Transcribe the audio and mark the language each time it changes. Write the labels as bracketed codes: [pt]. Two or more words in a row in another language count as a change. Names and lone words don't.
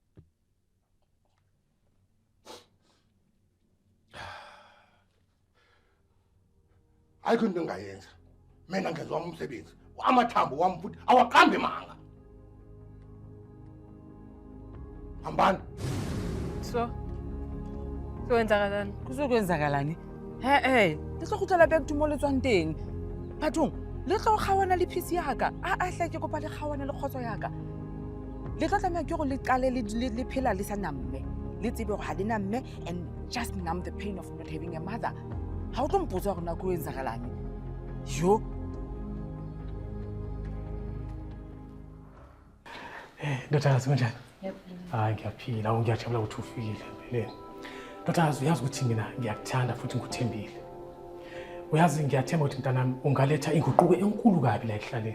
[zu] Ayikho into engayenza. Mina ngenza wami umsebenzi. Amathambo wami futhi awaqambe manga. Hambani. So wenzakalani? Kuzokwenzakalani? [st] Lesokgutlela [en] back to [st] mo le tswang teng. Bathong, le tlo kgawana le piece ya ka. A hle ke kopa le kgawana le khotso ya ka. Le tla tlameha ke go le qale le phela le sa namme. Le tsebe go ha le namme [en] and just numb the pain of not having a mother. [st] Ha o tlo mpotsa gore na go wenzakalani? Yo. [zu] Ndotazi kunjani? Hayi ngiyaphila, ngiyajabula ukuthi ufikile empeleni. Ndotazi uyazi ukuthi mina ngiyakuthanda futhi ngikuthembile. Uyazi ngiyathemba ukuthi mntanami ungaletha inguquko enkulu kabi la ehlaleni.